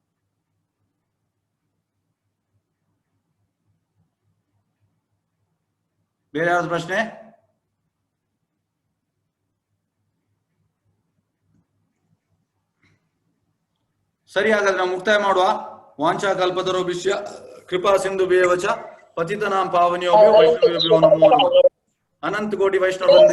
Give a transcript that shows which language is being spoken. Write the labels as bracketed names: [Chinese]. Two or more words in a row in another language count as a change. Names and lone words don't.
[Kannada] ಬೇರೆ ಯಾವ್ದು ಪ್ರಶ್ನೆ? ಸರಿ, ಹಾಗಾದ್ರೆ ನಾವು ಮುಕ್ತಾಯ ಮಾಡುವ. [Sanskrit] ವಾಂಛಾ ಕಲ್ಪತರುಭ್ಯಶ್ಚ ಕೃಪಾ ಸಿಂಧುಭ್ಯೇವ ಚ ಪತಿತನಾಂ ಪಾವನೇಭ್ಯೋ ವೈಷ್ಣವೇಭ್ಯೋ ನಮೋ ನಮಃ. ಅನಂತ ಕೋಟಿ ವೈಷ್ಣವ